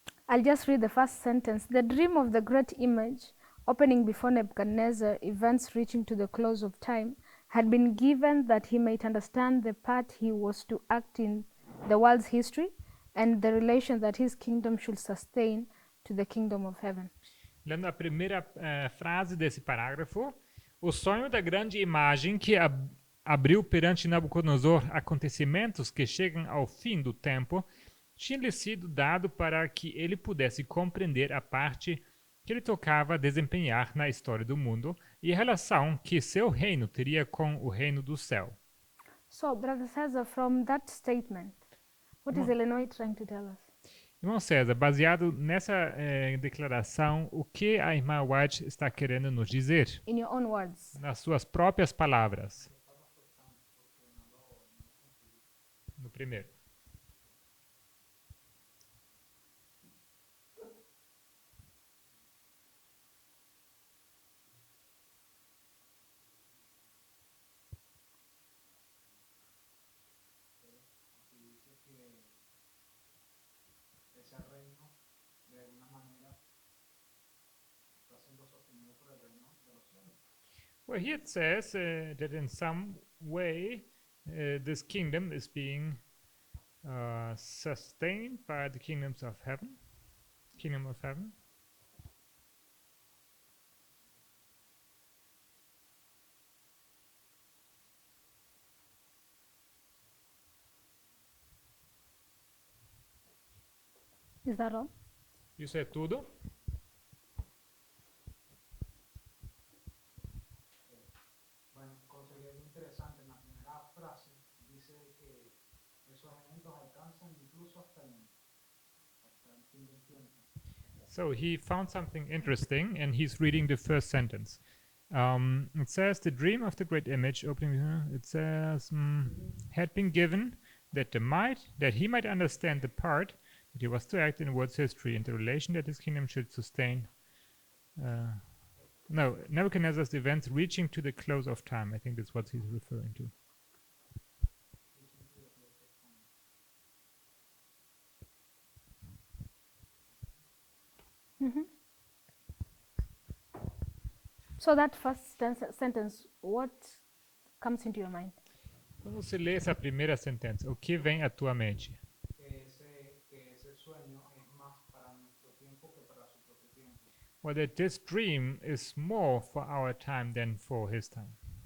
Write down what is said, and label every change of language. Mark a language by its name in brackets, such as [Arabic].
[English] I'll just read the first sentence. The dream of the great image, opening before Nebuchadnezzar, events reaching to the close of time, had been given that he might understand the part he was to act in the world's history and the relation that his kingdom should sustain to the kingdom of heaven. [Portuguese] lendo a primeira frase desse parágrafo, o sonho da grande imagem que abriu perante Nabucodonosor acontecimentos que chegam ao fim do tempo, tinha lhe sido dado para que ele pudesse compreender a parte que ele tocava desempenhar na história do mundo e a relação que seu reino teria com o reino do céu. [English] So, Brother Cesar, from that statement, what is Illinois trying to tell us? [Portuguese] Irmão César, baseado nessa declaração, o que a irmã White está querendo nos dizer? [English] In your own words. [Portuguese] Nas suas próprias palavras. No primeiro. [Spanish] Ese reino, de alguna manera, está siendo sostenido por el reino de los cielos. [English] Well, here it says that in some way this kingdom is being sustained by the kingdoms of heaven. Kingdom of heaven. Is that all? [Portuguese] Isso é tudo? [Spanish] Bueno, considero interesante, en la primera frase dice que esos eventos alcanzan incluso hasta el fin del tiempo. [English] So he found something interesting, and he's reading the first sentence. It says, the dream of the great image opening, it says, had been given that he might understand the part that he was to act in the world's history and the relation that his kingdom should sustain. No, Nebuchadnezzar's events reaching to the close of time. I think that's what he's referring to. So that first sentence, what comes into your mind? [Portuguese] Quando você lê essa primeira sentença, o que vem à tua mente? [Spanish] Que ese sueño es más para nuestro tiempo que para su propio tiempo. [English] Well, that this dream is more for our time than for his time.